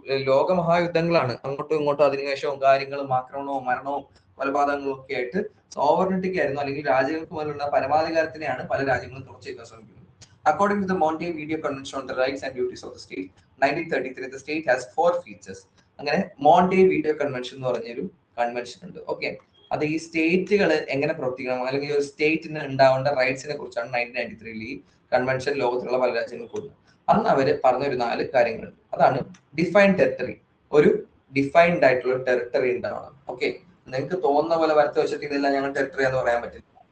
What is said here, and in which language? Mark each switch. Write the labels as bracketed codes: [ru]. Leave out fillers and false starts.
[ml] ലോകമഹായുദ്ധങ്ങളാണ്. അങ്ങോട്ടും ഇങ്ങോട്ടും അധിനിവേശവും കാര്യങ്ങളും ആക്രമണവും മരണവും കൊലപാതകങ്ങളും ഒക്കെ ആയിട്ട് സോവറിനിറ്റിക്ക് ആയിരുന്നു, അല്ലെങ്കിൽ രാജ്യങ്ങൾക്ക് മുതലുള്ള പരമാധികാരത്തിനെയാണ് പല രാജ്യങ്ങളും തുറച്ചേക്കാൻ ശ്രമിക്കുന്നത്. [en] According to the Montevideo Convention on the Rights and Duties of the State, 1933, the state has 4 features. [ml] അങ്ങനെ മോണ്ടെവിഡിയോ കൺവെൻഷൻ എന്ന് പറഞ്ഞൊരു കൺവെൻഷൻ ഉണ്ട്. ഓക്കെ, അത് ഈ സ്റ്റേറ്റുകൾ എങ്ങനെ പ്രവർത്തിക്കണം, അല്ലെങ്കിൽ ഒരു സ്റ്റേറ്റിന് ഉണ്ടാവേണ്ട റൈറ്റ്സിനെ കുറിച്ചാണ് 1993 ഈ കൺവെൻഷൻ ലോകത്തിലുള്ള പല രാജ്യങ്ങൾക്ക് കൊടുക്കുന്നത്. അന്ന് അവര് പറഞ്ഞൊരു 4 കാര്യങ്ങളുണ്ട്. അതാണ് ഡിഫൈൻഡ് ടെറിട്ടറി. ഒരു ഡിഫൈൻഡ് ആയിട്ടുള്ള ടെറിട്ടറി ഉണ്ടാവണം. ഓക്കെ, നിങ്ങൾക്ക് തോന്നുന്ന പോലെ വരത്ത് വെച്ചിട്ട് ഇതെല്ലാം ഞങ്ങൾ ടെറിട്ടറി എന്ന് പറയാൻ പറ്റില്ല.